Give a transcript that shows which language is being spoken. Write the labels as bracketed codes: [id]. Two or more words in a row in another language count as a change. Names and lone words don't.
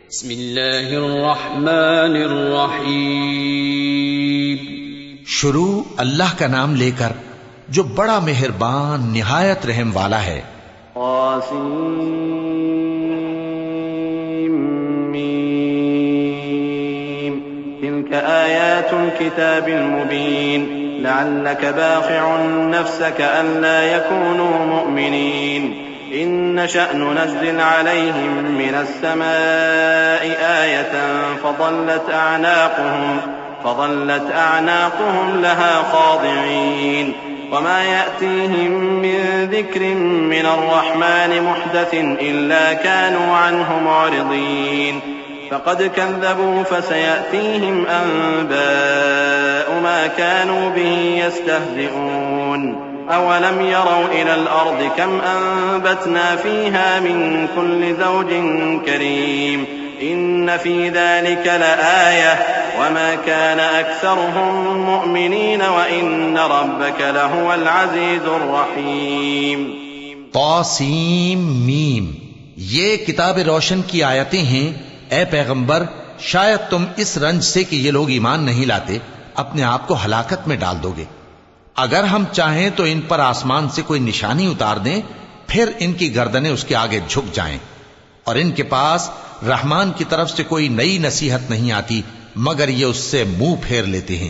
[ar] बिस्मिल्लाहिर्रहमानिर्रहीम। [ur] شروع اللہ کا نام لے کر جو بڑا مہربان نہایت رحم والا ہے. [ar] تلك آيات الكتاب المبين لعلك باخع نفسك ألا يكونوا مؤمنين إن نشأ ننزل عليهم من السماء آية فظلت أعناقهم لها خاضعين وما يأتيهم من ذكر من الرحمن محدث إلا كانوا عنه معرضين فقد كذبوا فسيأتيهم أنباء ما كانوا به يستهزئون أولم يروا إلى الأرض كم أنبتنا فيها من كل زوج كريم إن في ذلك لآية وما كان أكثرهم مؤمنين وإن ربك لهو العزيز الرحيم. طاسين ميم, [ur] یہ کتاب روشن کی آیتیں ہیں. اے پیغمبر، شاید تم اس رنج سے کہ یہ لوگ ایمان نہیں لاتے اپنے آپ کو ہلاکت میں ڈال دو گے. اگر ہم چاہیں تو ان پر آسمان سے کوئی نشانی اتار دیں، پھر ان کی گردنیں اس کے آگے جھک جائیں، اور ان کے پاس رحمان کی طرف سے کوئی نئی نصیحت نہیں آتی مگر یہ اس سے منہ پھیر لیتے ہیں.